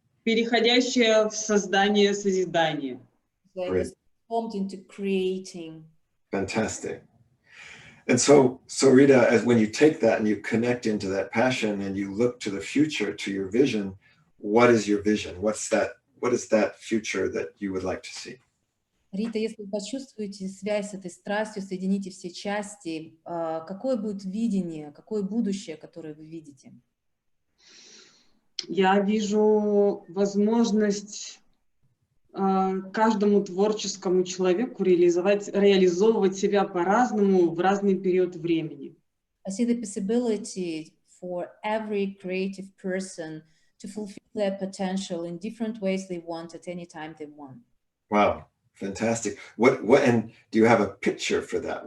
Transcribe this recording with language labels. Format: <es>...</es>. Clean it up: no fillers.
<ru>Переходящее в создание, созидание.</ru> <en>Like formed into creating. Fantastic. And so Rita, as when you take that and you connect into that passion and you look to the future, to your vision, what is your vision? What is that future that you would like to see?</en> <ru>Рита, если вы почувствуете связь с этой страстью, соедините все части, какое будет видение, какое будущее, которое вы видите? Я вижу возможность каждому творческому человеку реализовывать себя по-разному в разный период времени.</ru> <en>I see the possibility for every creative person to fulfill their potential in different ways they want at any time they want. Wow, fantastic. What and do you have a picture for that?</en>